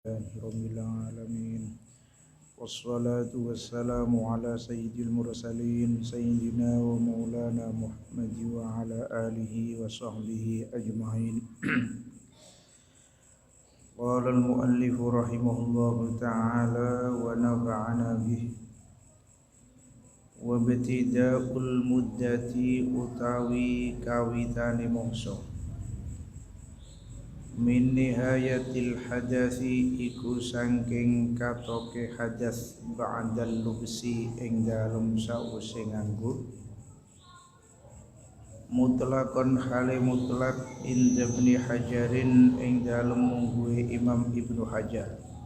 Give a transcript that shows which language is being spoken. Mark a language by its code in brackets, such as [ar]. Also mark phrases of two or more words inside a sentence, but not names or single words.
[ar] رب العالمين والصلاة والسلام على سيد المرسلين سيدنا ومولانا محمد وعلى آله وصحبه أجمعين. قال المؤلف رحمه الله تعالى ونفعنا به. وابتداء المدة [jv] utawi kawitane mangsa [ar] من نهاية الحدث [jv] iku saking katoke hadas [ar] بعد اللبس [jv] ing dalem sause nganggo mutlaqan hale mutlak inda Ibnu Hajarin ing dalem mungguhe Imam Ibnu Hajar.